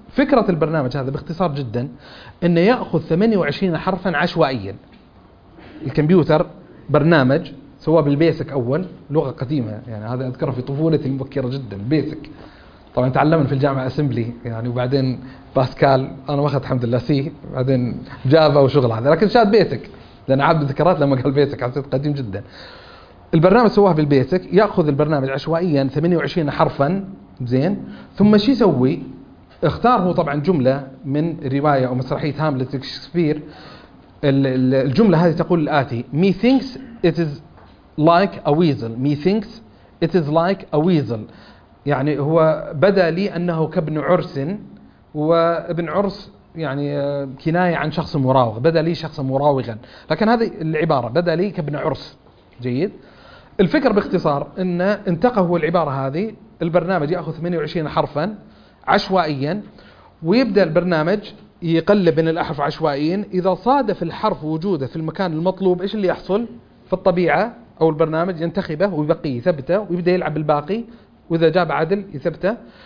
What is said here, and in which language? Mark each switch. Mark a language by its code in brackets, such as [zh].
[ar] فكرة البرنامج هذا باختصار جدا أنه يأخذ 28 حرفا عشوائيا، الكمبيوتر برنامج سوى بالبيسك أول، لغة قديمة يعني، هذا أذكره في طفولتي المبكرة جدا، البيسك طبعا تعلمنا في الجامعة أسمبلي يعني، وبعدين باسكال، أنا ما أخذت الحمد لله سي، بعدين جافا وشغل هذا، لكن شاهد بيسك لأن عبد ذكرات لما قال بيسك حسيت قديم جدا. البرنامج سواه بالبيسك، يأخذ البرنامج عشوائيا 28 حرفا زين، ثم شو يسوي؟ اختاره طبعا جملة من رواية أو مسرحية هاملت شكسبير. الجملة هذه تقول الآتي: [en] Me thinks it is like a weasel. Me thinks it is like a weasel. [ar] يعني هو بدا لي أنه كابن عرس، وابن عرس يعني كناية عن شخص مراوغ، بدا لي شخص مراوغا، لكن هذه العبارة بدا لي كابن عرس. جيد، الفكر باختصار أن انتقه العبارة هذه، البرنامج يأخذ 28 حرفا عشوائيا، ويبدأ البرنامج يقلب بين الأحرف عشوائيا، إذا صادف الحرف وجوده في المكان المطلوب إيش اللي يحصل في الطبيعة أو البرنامج؟ ينتخبه ويبقي يثبته ويبدأ يلعب بالباقي، وإذا جاب عدل يثبته.